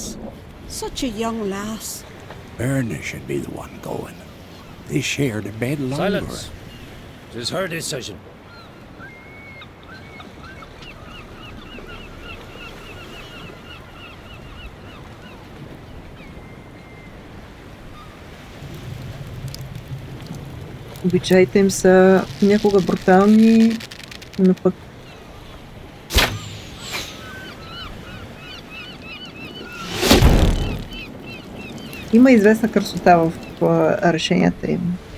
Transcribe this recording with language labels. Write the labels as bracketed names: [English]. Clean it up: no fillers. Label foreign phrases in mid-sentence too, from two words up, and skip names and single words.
[English] Such a young lass. Erna should be the one going. They shared a bed longer. Silence. It is her decision. [Bulgarian] Обичаите им са някога брутални, но пък има известна красота в решенията им.